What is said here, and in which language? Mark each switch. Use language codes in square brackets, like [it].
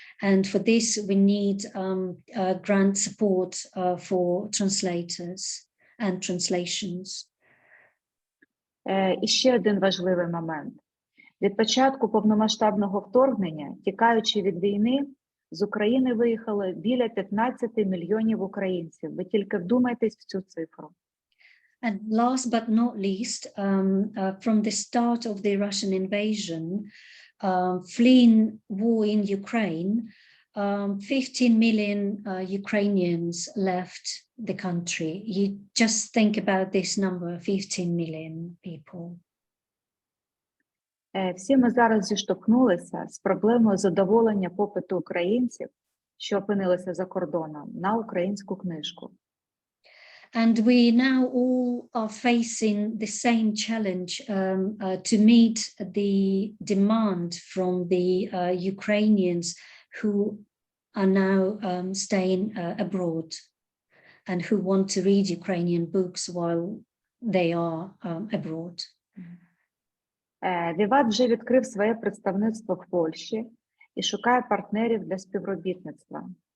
[en] And for this, we need grant support for translators and translations. [uk] І ще один важливий момент. Від початку повномасштабного вторгнення, тікаючи від війни, з України виїхало біля 15 мільйонів українців. Ви тільки вдумайтесь в цю цифру. [en] And last but not least, from the start of the Russian invasion, fleeing war in Ukraine, 15 million Ukrainians left the country. You just think about this number, 15 million people. [uk] Всі ми зараз зіштовхнулися з проблемою задоволення попиту українців, що опинилися за кордоном, на українську книжку. [en] And we now all are facing the same challenge to meet the demand from the Ukrainians who are now staying abroad and who want to read Ukrainian books while they are abroad. [uk] Vivat вже відкрив своє представництво в Польщі і шукає партнерів для співробітництва.